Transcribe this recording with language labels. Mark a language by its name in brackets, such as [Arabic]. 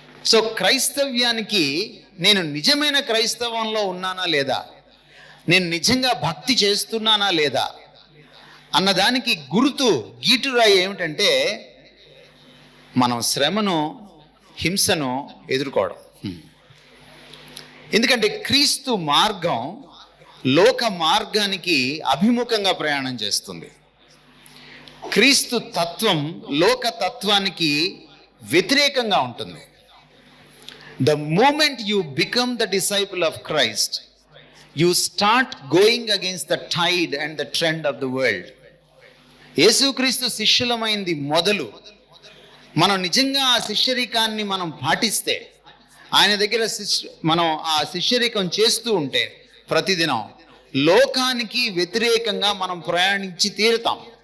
[Telugu] So క్రైస్తవ్యానికి, నేను నిజమైన క్రైస్తవంలో ఉన్నానా లేదా, నేను నిజంగా భక్తి చేస్తున్నానా లేదా అన్నదానికి గుర్తు, గీటురాయి ఏమిటంటే మనం శ్రమను, హింసను ఎదుర్కోవడం. ఎందుకంటే క్రీస్తు మార్గం లోక మార్గానికి అభిముఖంగా ప్రయాణం చేస్తుంది. క్రీస్తు తత్వం లోక తత్వానికి వ్యతిరేకంగా ఉంటుంది. [English] The moment you become the disciple of Christ, you start going against the tide and the trend of the world. [Telugu] యేసుక్రీస్తు శిష్యులమైంది మొదలు మనం నిజంగా ఆ శిష్యరికాన్ని మనం పాటిస్తే, ఆయన దగ్గర మనం ఆ శిష్యరికం చేస్తూ ఉంటే ప్రతిదినం లోకానికి వ్యతిరేకంగా మనం ప్రయాణించి తీరుతాం.